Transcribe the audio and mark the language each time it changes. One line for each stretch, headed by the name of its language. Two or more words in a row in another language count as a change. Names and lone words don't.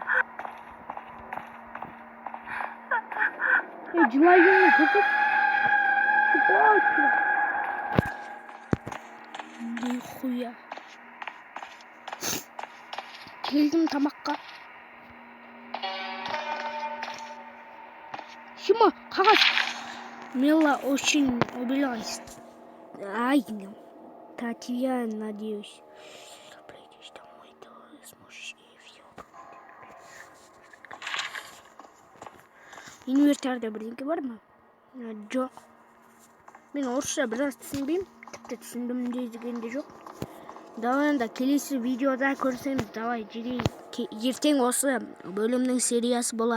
Kazakh: Жылайын көрсет.
Russian: Нихуя.
Kazakh: Келдім тамаққа. Шима, қағаз.
Russian: Мила очень убилась. Ай, Татьяна, надеюсь. Придешь домой, то сможешь и все.
Kazakh: Инверторда бірдеңке бар ма? Жоқ. Мен орысша біраз түсінбеймін. Тіпті түсіндім дегенде жоқ. Давай енді келесі видеода көрсеміз. Давай, ертең осы бөлімнің сериясы болады.